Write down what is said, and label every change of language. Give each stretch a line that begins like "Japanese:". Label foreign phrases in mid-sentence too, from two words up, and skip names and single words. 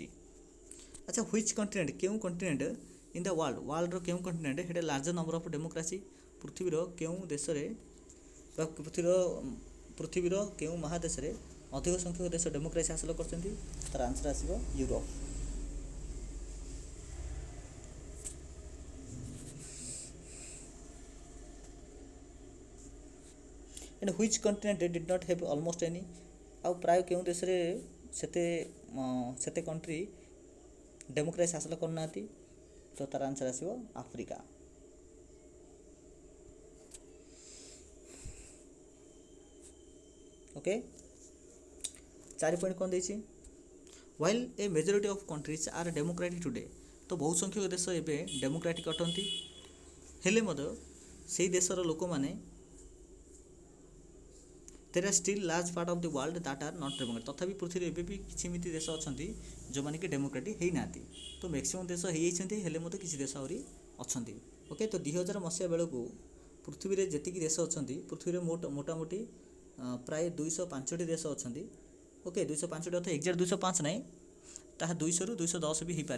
English: ଆଚ୍ଛା, which continent, କେଉଁ continent in the worldର କେଉଁ continent had larger number of democracy?
Odia: ପୃଥିବୀର କେଉଁ ଦେଶରେ ବା ପୃଥିବୀର କେଉଁ ମହାଦେଶରେ ଅଧିକ ସଂଖ୍ୟକ ଦେଶ ଡେମୋକ୍ରାସି ହାସଲ କରିଛନ୍ତି? ତାର ଆନ୍ସର୍ ଆସିବ ୟୁରୋପ।
English: and which continent did not have almost any?
Odia: ଆଉ ପ୍ରାୟ କେଉଁ ଦେଶରେ ସେତେ
English: country democracy
Odia: ହାସଲ କରୁନାହାନ୍ତି? ତ ତାର ଆନ୍ସର୍ ଆସିବ ଆଫ୍ରିକା। ଓକେ, 4 ପଏଣ୍ଟ କ'ଣ ଦେଇଛି?
English: while a majority of countries are democratic today।
Odia: ତ ବହୁ ସଂଖ୍ୟକ ଦେଶ ଏବେ ଡେମୋକ୍ରାଟିକ୍ ଅଟନ୍ତି, ହେଲେ ମଧ୍ୟ ସେହି ଦେଶର ଲୋକମାନେ
English: there are still large part of the world that are not democratic।
Odia: ତଥାପି ପୃଥିବୀରେ ଏବେ ବି କିଛି ଏମିତି ଦେଶ ଅଛନ୍ତି ଯେଉଁମାନେ କି ଡେମୋକ୍ରାଟିକ୍ ହେଇନାହାନ୍ତି। ତ ମ୍ୟାକ୍ସିମମ୍ ଦେଶ ହେଇଯାଇଛନ୍ତି, ହେଲେ ମଧ୍ୟ କିଛି ଦେଶ ଆହୁରି ଅଛନ୍ତି। ଓକେ, ତ 2000 ମସିହା ବେଳକୁ ପୃଥିବୀରେ ଯେତିକି ଦେଶ ଅଛନ୍ତି, ପୃଥିବୀରେ ମୋଟାମୋଟି ପ୍ରାୟ 205ଟି ଦେଶ ଅଛନ୍ତି। ଓକେ, 205ଟି ଅର୍ଥ ଏକ୍ଜାକ୍ଟ 205 ନାହିଁ, ତାହା 200ରୁ 210 ବି ହେଇପାରେ।